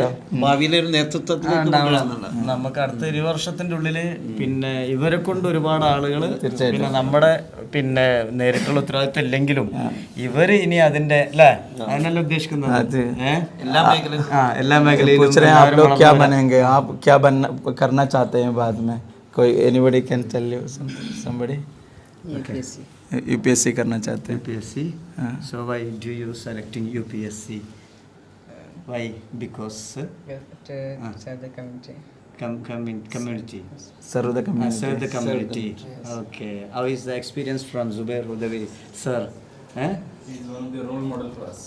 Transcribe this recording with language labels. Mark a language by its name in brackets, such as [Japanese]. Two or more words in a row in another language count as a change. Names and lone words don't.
[Malayalam] ഭാവിയിലൊരു നേതൃത്വത്തിലേക്ക് നമുക്ക് അടുത്ത 20 വർഷത്തിൻ്റെ ഉള്ളിൽ പിന്നെ ഇവരെ കൊണ്ട് ഒരുപാട് ആളുകൾ, പിന്നെ നമ്മുടെ പിന്നെ നേരിട്ടുള്ള ഉത്തരവാദിത്വം ഇല്ലെങ്കിലും ഇവർ ഇനി അതിൻ്റെ അല്ലേ, അതിനല്ല ഉദ്ദേശിക്കുന്നത് എല്ലാ മേഖലയിലും. [Hindi] UPSC करना चाहते हैं. UPSC. [English] So why do you selecting UPSC? Why? Because Serve the community. Community. Serve the community. Serve the community. Okay. How is the experience from Zubair Hudawi, sir? He is one of the role model for us.